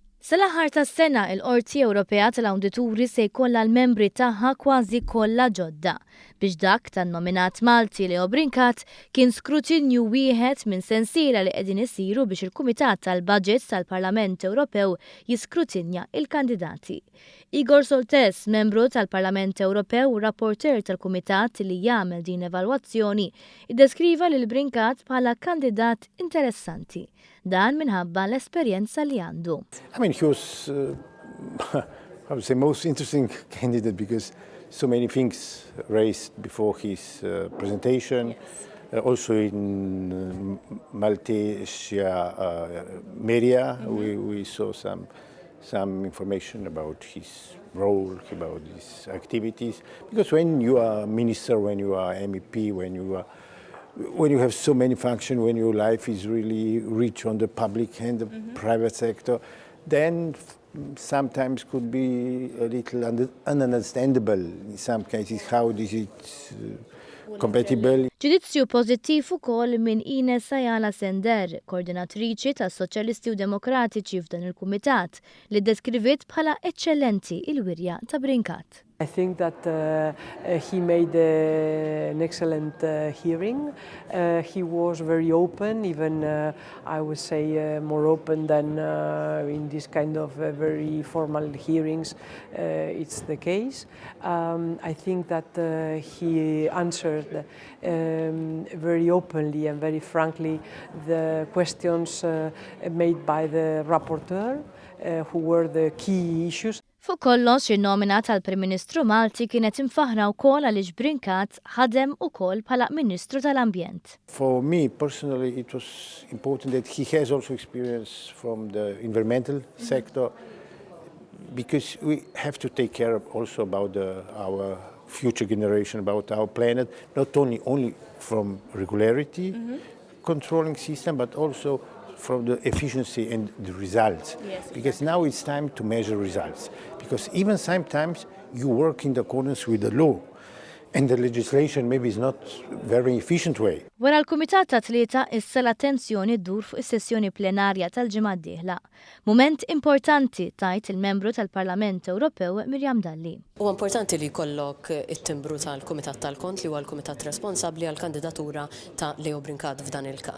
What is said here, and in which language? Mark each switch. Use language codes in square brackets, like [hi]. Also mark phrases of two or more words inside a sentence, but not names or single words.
[mt] Sal-aħħar tas-sena il-Qorti Ewropea tal-Awdituri se jkollha l-membri tagħha kważi kollha ġodda biex dak tan-nominat Malti Leo Brincat kien skrutinju wieħed minn sensiela li qegħdin isiru biex il-Kumitat tal-Baġit tal-Parlament Ewropew jiskrutinja il-kandidati. Igor Soltes, membru tal-Parlament Ewropew u rapporter tal-Kumitat li jagħmel din evalwazzjoni, iddeskriva lil Brincat bħala kandidat interessanti. Dan minħabba l-esperjenza li għandu. [en] I mean, he was, I would say, most interesting candidate because so many things raised before his presentation. Yes. Also in Maltese media, we saw some information about his role, about his activities. Because when you are minister, when you are MEP, when you have so many functions, when your life is really rich on the public and the private sector, then sometimes could be a little ununderstandable in some cases how is it compatible. [mt] Ġudizzju pożittiv ukoll minn Ines Ayala Sender, koordinatriċi tas-Soċjalisti u Demokratiċi f'dan il-Kumitat, li deskrivit bħala eċċellenti il-wirja ta' Brincat. [en] I think that he made an excellent hearing. He was very open, even I would say more open than in this kind of very formal hearings it's the case. I think that he answered very openly and very frankly the questions made by the rapporteur, who were the key issues. [mt] Fuq kollox in-nomina tal-Prim Ministru Malti kienet imfaħra wkoll għaliex Brincat ħadem ukoll bħala Ministru tal-Ambjent. [en] For me personally it was important that he has also experience from the environmental sector because we have to take care also about our future generation, about our planet, not only from regularity controlling system but also from the efficiency and the results. Yes, because now it's time to measure results. Because even sometimes you work in accordance with the law and the legislation maybe is not very efficient way. [mt] Wara l-Kumitat ta' Tlieta issa l-attenzjoni ddur fuq is-sessjoni plenarja tal-ġimgħa d-dieħla. Mument importanti tajt il-membru tal-Parlament Ewropew Mirjam Dalli. Huwa importanti li jkollok it-timbru tal-Kumitat tal-Kont li huwa l-Kumitat responsabbli għall-kandidatura ta' Leo Brincat f'dan il-każ.